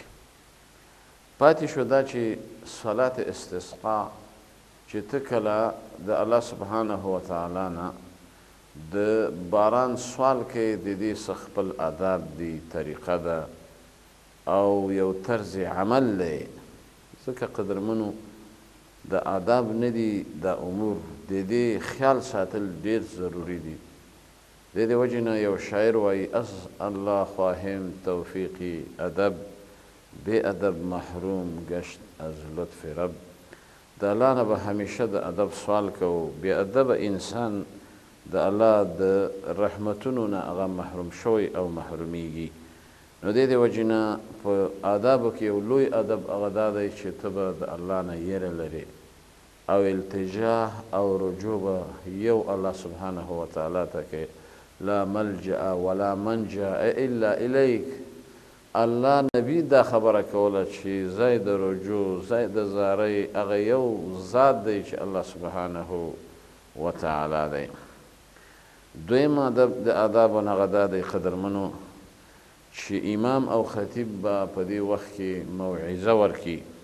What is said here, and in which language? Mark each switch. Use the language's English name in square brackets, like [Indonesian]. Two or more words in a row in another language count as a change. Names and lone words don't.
[Pashto] پاتې شو دا چې صلات استسقا چې ته کله د الله [Arabic] سبحانه وتعالی [Pashto] نه د باران سوال کوي، د دې څه خپل آداب دي، طریقه ده او یو طرز عمل دی. ځکه قدرمنو د آداب نه دي دا امور، د دې خیال ساتل ډیر ضروري دي. د دې وجې نه یو شاعر وایي [Persian] از الله خواهیم توفیقی ادب، بې ادب محروم گشت از لطف رب. [Pashto] د الله نه به همیشه د ادب سوال کوو، بې ادبه انسان د الله د رحمتونو نه هغه محروم شوی او محرومیږي. نو د دې وجې نه په آدابو کې یو لوی ادب هغه دا دی چې ته به د الله نه یېره لرې او التجاه او رجوع به یو الله [Arabic] سبحانه وتعالی [Pashto] ته کوې. [Arabic] لا ملجأ ولا منجأ الا الیک. [Pashto] الله نبی دا خبره کوله چې ځای د رجوع، ځای د زارۍ هغه یو ذات دی چې الله [Arabic] سبحانه وتعالی [Pashto] دی. دویم ادب د آدابو نه هغه دا دی قدرمنو چې امام او خطیب به په دې وخت کې موعظه ورکړي